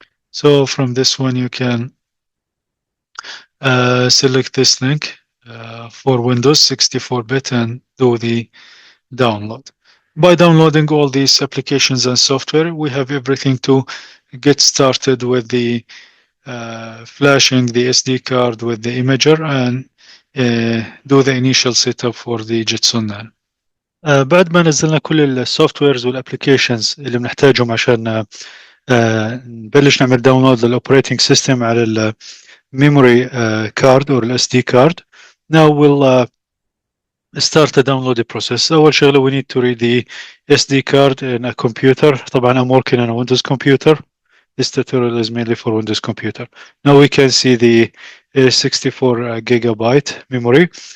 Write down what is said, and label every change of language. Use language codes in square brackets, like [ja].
[en] So from this one you can select this link for Windows 64-bit and do the download. By downloading all these applications and software, we have everything to get started with the flashing the SD card with the imager and do the initial setup for the Jetson Nano. [ar] بعد ما نزلنا كل السوفتويرز والابلكيشنز اللي بنحتاجهم عشان نبلش نعمل داونلود للاوبريتنج سيستم على الميموري كارد او الاس دي كارد. [en] Now we'll start the download process. [ar] أول شغلة [en] we need to read the SD card in a computer. طبعا I'm working on a Windows computer. This tutorial is mainly for Windows computer. Now we can see the 64 gigabyte memory.